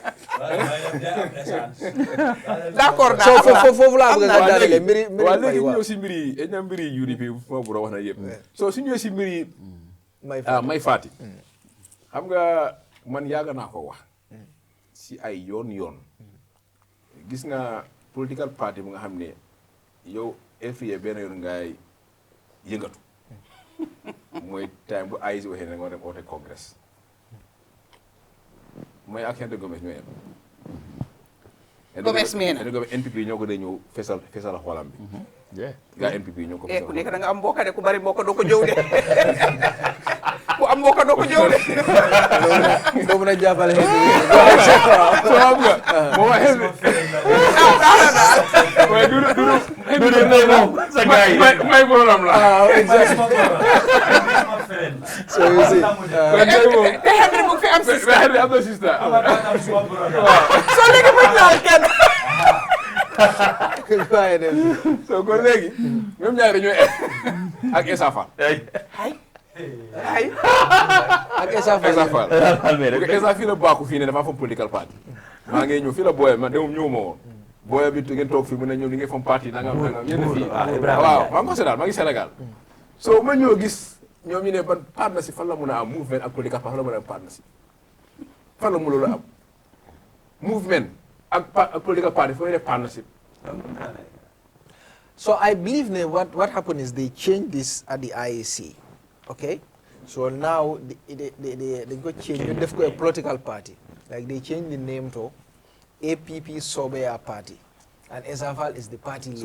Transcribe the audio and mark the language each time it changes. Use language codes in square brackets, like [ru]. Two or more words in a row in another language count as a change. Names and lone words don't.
[wo] d'accord so foofu laa bëgg a daanele mbiri waaw léegi ñu ñëw si mbiri UDP moo bu wax na yëpp so su ñëwee si mbiri may faati xam nga man yàgg naa ko wax si ay yoon gis nga [en] political party [wo] bu nga xam ne yow FIA benn yoon ngay yëngatu mooy time bu AIC waxee ne nga dem oote congrès mooy ak Hente Gomes ñoo yem Gomes mii na NPP ñoo ko dee ñëw fesal xoolam bi gaa NPP ñoo ko fesal ku nekk da nga am mbokk de ku bari mbokk doo ko jëw de ku am mbokk doo ko jëw de doo mën a jàppale so xam nga moo ma xel waaye du may moom sa gars yi may borom la [en] so you see [wo] te Henry mu fi am sister Henry am na sister so léegi muy laal kenn so kon léegi ñoom ñaar dañoo ak Essa Fall ay ak Essa Fall Essa fii la baaku fii ne dafa fam [en] political party [wo] maa ngi ñëw fii la booyam man demum ñëw ma woon booya bi ngeen toog fii mu ne ñëw li ngay fam parti nangam yéen fii waaw maa ngi ko seetaan maa ngi Sénégal so ma ñëw gis ñoom ñu ne ban partnership fan la mun a am movement ak [en] political party [wo] fan la mun a am partnership fan la mu loolu am movement ak [en] political party [wo] foo def partnership. [en] So I believe what happened is they changed this at the IEC, okay? So now they got changed. They've got a political party, like they changed the name to APP Sobea Party, and Essa Fall is the party leader.